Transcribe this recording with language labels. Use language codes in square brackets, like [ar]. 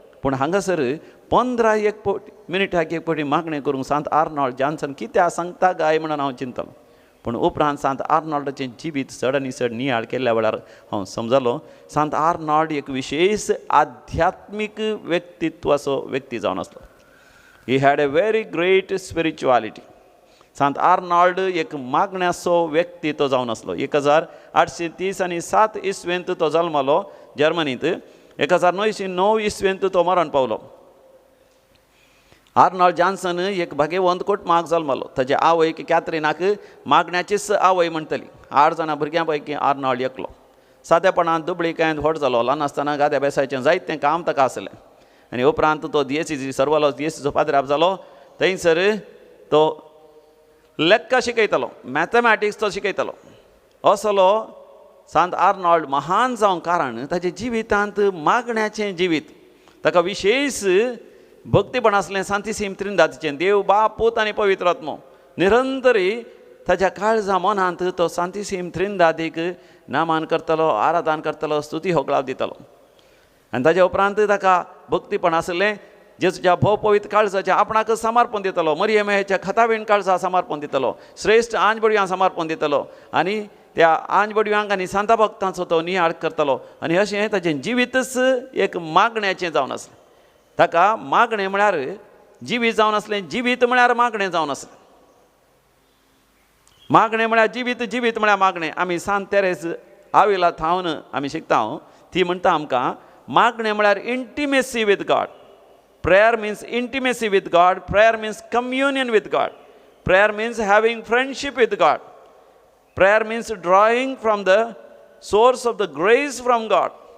[kok] पूण हांगासर 15 मिनिटाक एक फावटी मागणें करूंक सांत आर्नॉल्ड जॉन्सन कित्याक सांगता काय म्हणून हांव चिंतलो. पूण उपरांत सांत आर्नॉल्डाचें जिवीत चड आनी चड नियाळ केल्ल्या वेळार हांव समजलो सांत आर्नॉल्ड एक विशेश आध्यात्मीक व्यक्तित्वाचो व्यक्ती जावन आसलो. [en] He had a very great spirituality. [kok] सांत आर्नॉल्ड एक मागण्याचो व्यक्ती तो जावन आसलो. 1837 इसवेंत तो जल्मलो जर्मनींत. 1909 इसवेंत तो मरण पावलो. आर्नॉल्ड जॉन्सन एक भाग्यवंत कुटुंबाक जल्मलो. ताचे आवयक कॅथरीनाक मागण्याचीच आवय म्हणटली. 8 जाणां भुरग्यां पैकी आर्नॉल्ड एकलो. सादेपणान दुबळीकायेन व्हड जालो. ल्हान आसतना गाद्या बेसायचें जायतें काम ताका आसलें. आनी उपरांत तो DSC सर्वलो. DSCचो पाद्राप जालो. थंयसर तो लेक्का शिकयतालो. मॅथमॅटिक्स तो शिकयतालो. असलो सांत आर्नॉल्ड महान जावंक कारण ताच्या जिवितांत मागण्याचें जिवीत. ताका विशेश भक्तीपण आसलें सांतीसीम त्रिंदातीचें. देव बाप पूत आनी पवित्र आत्मो निरंतरी ताच्या काळजा मनांत तो सांतीसीम त्रिंदातीक नामान करतलो, आराधन करतलो, स्तुती होकळाव दितलो. आनी ताच्या उपरांत ताका भक्तीपण आसलें. जेजूच्या भोव पवित्र काळजाच्या आपणाक समर्पण दितलो. मरियमेच्या खतावीण काळजा समर्पण दितलो. श्रेश्ठ आंजबडव्यांक समर्पण दितलो. आनी त्या आंजबडव्यांक आनी सांता भक्तांचो तो नियाळ करतलो. आनी अशें ताचें जिवीतच एक मागण्याचें जावन आसलें. ताका मागणें म्हळ्यार जिवीत जावन आसलें, जिवीत म्हळ्यार मागणें जावन आसलें. मागणें म्हळ्यार जिवीत, जिवीत म्हळ्यार मागणें. आमी सांत तेरेस आविला थावन आमी शिकता. ती म्हणटा आमकां मागणें म्हळ्यार [en] Intimacy with God. Prayer means intimacy with God. Prayer means communion with God. Prayer means having friendship with God. Prayer means drawing from the source of the grace from God.